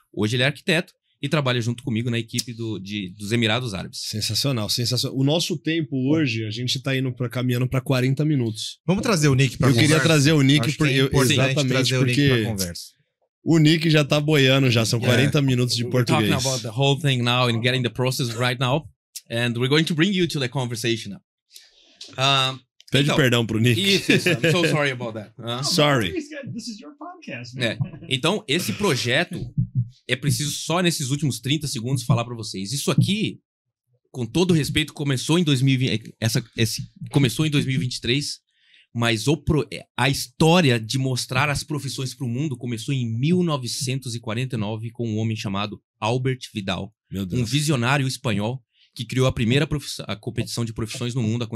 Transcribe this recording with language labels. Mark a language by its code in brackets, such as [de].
[pt] Hoje ele é arquiteto e trabalha junto comigo na equipe dos Emirados Árabes. Sensacional, sensacional. O nosso tempo hoje, a gente tá caminhando para 40 minutos. Vamos trazer o Nick para conversa? Eu queria trazer o Nick exatamente trazer o Nick pra conversa. O Nick já tá boiando já, são 40 minutos de português. [en] We're talking about the whole thing now and getting the process right now. And we're going to bring you to the conversation now. [pt] Pede perdão pro Nick. [en] I'm so sorry about that. Sorry. This is your podcast, man. [pt] Então, esse projeto, é preciso só nesses últimos 30 segundos falar pra vocês. Isso aqui, com todo respeito, começou em 2020, começou em 2023, mas a história de mostrar as profissões pro mundo começou em 1949 com um homem chamado Albert Vidal, um visionário espanhol que criou a primeira competição de profissões no mundo.